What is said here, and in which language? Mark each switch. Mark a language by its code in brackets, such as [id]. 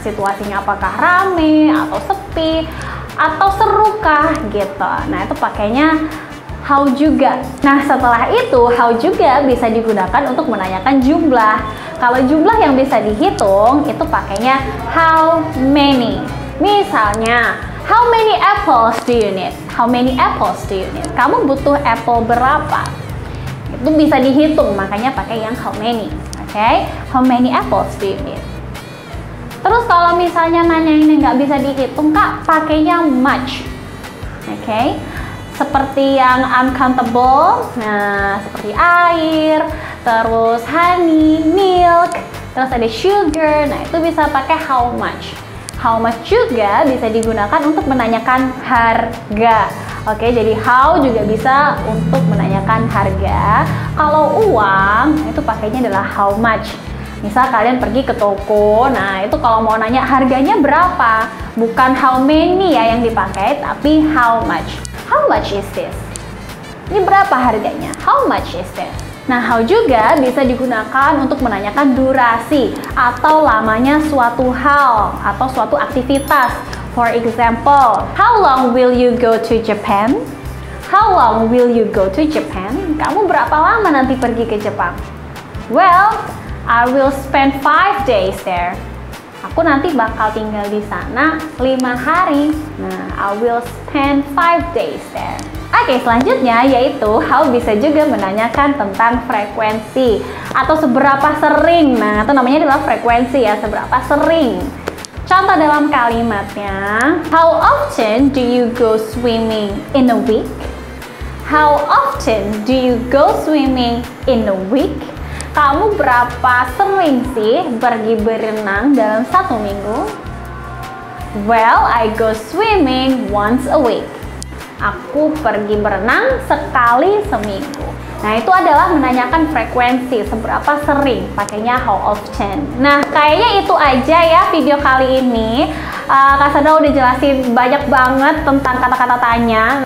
[id] Situasinya apakah rame atau sepi? Atau serukah gitu. Nah, itu pakainya how juga. Nah, setelah itu how juga bisa digunakan untuk menanyakan jumlah. Kalau jumlah yang bisa dihitung itu pakainya how many. Misalnya, [en] how many apples do you need? How many apples do you need? [id] Kamu butuh apple berapa? Itu bisa dihitung, makanya pakai yang how many. [en] Oke, how many apples do you need? [id] Terus kalau misalnya nanya ini nggak bisa dihitung, Kak, pakainya much. Oke, seperti yang uncountable, nah seperti air, terus honey, milk, terus ada sugar, nah itu bisa pakai how much. How much juga bisa digunakan untuk menanyakan harga. Oke, jadi how juga bisa untuk menanyakan harga. Kalau uang, itu pakainya adalah how much. Misal kalian pergi ke toko, nah itu kalau mau nanya harganya berapa, bukan how many ya yang dipakai, tapi how much. [en] How much is this? [id] Ini berapa harganya? [en] How much is this? [id] Nah, how juga bisa digunakan untuk menanyakan durasi atau lamanya suatu hal atau suatu aktivitas. [en] For example, how long will you go to Japan? How long will you go to Japan? [id] Kamu berapa lama nanti pergi ke Jepang? [en] Well, I will spend 5 days there. [id] Aku nanti bakal tinggal di sana 5 hari. [en] Nah, I will spend 5 days there. [id] Oke, selanjutnya yaitu how bisa juga menanyakan tentang frekuensi atau seberapa sering. Nah, itu namanya adalah frekuensi ya, seberapa sering. Contoh dalam kalimatnya, [en] how often do you go swimming in a week? How often do you go swimming in a week? [id] Kamu berapa sering sih pergi berenang dalam 1 minggu? [en] Well, I go swimming once a week. [id] Aku pergi berenang sekali seminggu. Nah, itu adalah menanyakan frekuensi, seberapa sering, pakainya how often. Nah, kayaknya itu aja ya video kali ini. Kak Sandra udah jelasin banyak banget tentang kata-kata tanya.